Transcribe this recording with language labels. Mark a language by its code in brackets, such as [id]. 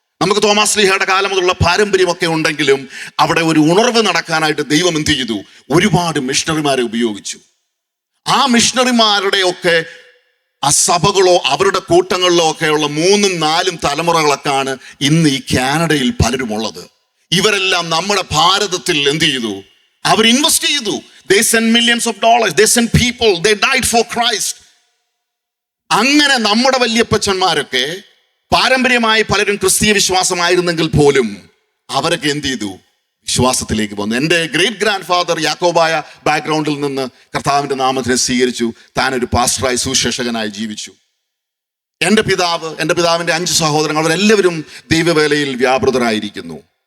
[ml] നമുക്ക് തോമാസ് ലീഹയുടെ കാലം മുതലുള്ള പാരമ്പര്യമൊക്കെ ഉണ്ടെങ്കിലും അവിടെ ഒരു ഉണർവ് നടക്കാനായിട്ട് ദൈവം എന്ത് ചെയ്തു? ഒരുപാട് മിഷണറിമാരെ ഉപയോഗിച്ചു. ആ മിഷണറിമാരുടെ ഒക്കെ ആ സഭകളോ അവരുടെ കൂട്ടങ്ങളിലോ ഒക്കെയുള്ള 3, 4 തലമുറകളൊക്കെയാണ് ഇന്ന് ഈ കാനഡയിൽ പലരും ഉള്ളത്. ഇവരെല്ലാം നമ്മുടെ ഭാരതത്തിൽ എന്ത് ചെയ്തു? അവർ ഇൻവെസ്റ്റ് ചെയ്തു. [en] They sent millions of dollars, they sent people, they died for Christ. [ml] അങ്ങനെ നമ്മുടെ വല്യപ്പച്ചന്മാരൊക്കെ പാരമ്പര്യമായി പലരും ക്രിസ്തീയ വിശ്വാസമായിരുന്നെങ്കിൽ പോലും അവരൊക്കെ എന്ത് ചെയ്തു? വിശ്വാസത്തിലേക്ക് വന്നു. എൻ്റെ ഗ്രേറ്റ് ഗ്രാൻഡ് ഫാദർ യാക്കോബായ ബാക്ക്ഗ്രൗണ്ടിൽ നിന്ന് കർത്താവിൻ്റെ നാമത്തിനെ സ്വീകരിച്ചു. താനൊരു പാസ്റ്ററായി സുവിശേഷകനായി ജീവിച്ചു. എൻ്റെ പിതാവിൻ്റെ 5 സഹോദരങ്ങൾ, അവരെല്ലാവരും ദൈവവേലയിൽ വ്യാപൃതരായിരിക്കുന്നു.